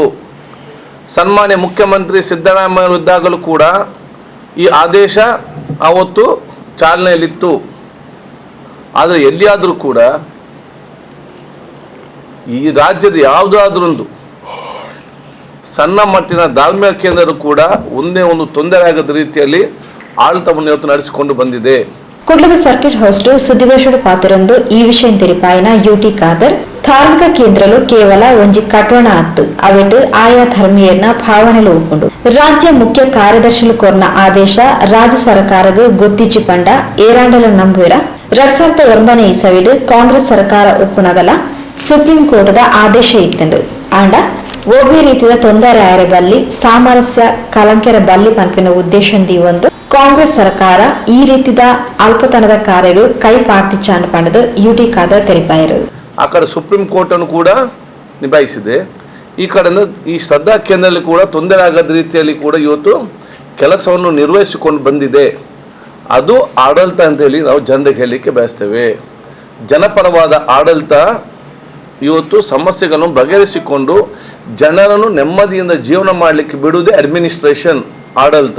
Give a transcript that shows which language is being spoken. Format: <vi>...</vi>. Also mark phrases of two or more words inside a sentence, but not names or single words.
<kn>ಸನ್ಮಾನ್ಯ ಮುಖ್ಯಮಂತ್ರಿ ಸಿದ್ದರಾಮಯ್ಯ ಇದ್ದಾಗಲೂ ಕೂಡ ಈ ಆದೇಶ ಅವತ್ತು ಚಾಲನೆಯಲ್ಲಿತ್ತು. ಆದರೆ ಎಲ್ಲಿಯಾದರೂ ಕೂಡ ಈ ರಾಜ್ಯದ ಯಾವುದಾದ್ರೊಂದು ಸಣ್ಣ ಮಟ್ಟಿನ ಧಾರ್ಮಿಕ ಕೇಂದ್ರ ಕೂಡ ಒಂದೇ ಒಂದು ತೊಂದರೆ ಆಗದ ರೀತಿಯಲ್ಲಿ ಆಡಳಿತವನ್ನು ಇವತ್ತು ನಡೆಸಿಕೊಂಡು ಬಂದಿದೆ.</kn> <tcy>ಕುಡ್ಲದ ಸರ್ಕಿಟ್ హౌస్ ಸುದ್ದಿಗೋಷ್ಠಿ ಪಾತ್ರರಂದು ಈ ವಿಷಯ ತೆರಿಪಾಯಿನ ಯುಟಿ ಖಾದರ್ ಧಾರ್ಮಿಕ ಕೇಂದ್ರಲು ಕೇವಲ ಒಂಜಿ ಕಟ್ಟೋಣ ಅತ್ತು ಅವೆಟ್ಟು ಆಯಾ ಧರ್ಮೀಯರ್ನ ಭಾವನೆಲು ಒಪ್ಪುಂಡು. ರಾಜ್ಯ ಮುಖ್ಯ ಕಾರ್ಯದರ್ಶಿಲು ಕೊರ್ನ ಆದೇಶ ರಾಜ್ಯ ಸರ್ಕಾರಗ ಗೊತ್ತಿಚ್ಚಿ ಪಂಡ ಏರಾಂಡಲ ನಂಬುವಿರ 2009 ಇಸವಿಡು ಕಾಂಗ್ರೆಸ್ ಸರ್ಕಾರ ಒಪ್ಪುನಗಲ ಸುಪ್ರೀಂ ಕೋರ್ಟ್ದ ಆದೇಶ ಇತ್ತಂಡು. ಆಂಡ ಒಬ್ಬಿ ರೀತಿಯ ತೊಂದರೆ ಆಯರ ಬಲ್ಲಿ ಸಾಮರಸ್ಯ ಕಲಂಕೆರ ಬಲ್ಲಿ ಪಂಪಿನ ಉದ್ದೇಶಂದಿ ಒಂದು ಕಾಂಗ್ರೆಸ್ ಸರ್ಕಾರ ಈ ರೀತಿದ ಅಲ್ಪತನದ ಕಾರ್ಯಗಳು ಕೈ ಪಾರ್ತಿಚಾನ ಪಂಡದು ಯುಟಿ ಖಾದರ್ ತೆರಿಪಾಯರು.</tcy> <kn>ಆ ಕಡೆ ಸುಪ್ರೀಂ ಕೋರ್ಟ್ ಅನ್ನು ಕೂಡ ನಿಭಾಯಿಸಿದೆ, ಈ ಕಡೆಯಿಂದ ಈ ಶ್ರದ್ಧಾ ಕೇಂದ್ರದಲ್ಲಿ ಕೂಡ ತೊಂದರೆ ಆಗದ ರೀತಿಯಲ್ಲಿ ಕೂಡ ಇವತ್ತು ಕೆಲಸವನ್ನು ನಿರ್ವಹಿಸಿಕೊಂಡು ಬಂದಿದೆ. ಅದು ಆಡಳಿತ ಅಂತ ಹೇಳಿ ನಾವು ಜನರಿಗೆ ಹೇಳಲಿಕ್ಕೆ ಬಯಸ್ತೇವೆ. ಜನಪರವಾದ ಆಡಳಿತ ಇವತ್ತು ಸಮಸ್ಯೆಗಳನ್ನು ಬಗೆಹರಿಸಿಕೊಂಡು ಜನರನ್ನು ನೆಮ್ಮದಿಯಿಂದ ಜೀವನ ಮಾಡಲಿಕ್ಕೆ ಬಿಡುವುದೇ ಅಡ್ಮಿನಿಸ್ಟ್ರೇಷನ್, ಆಡಳಿತ.</kn>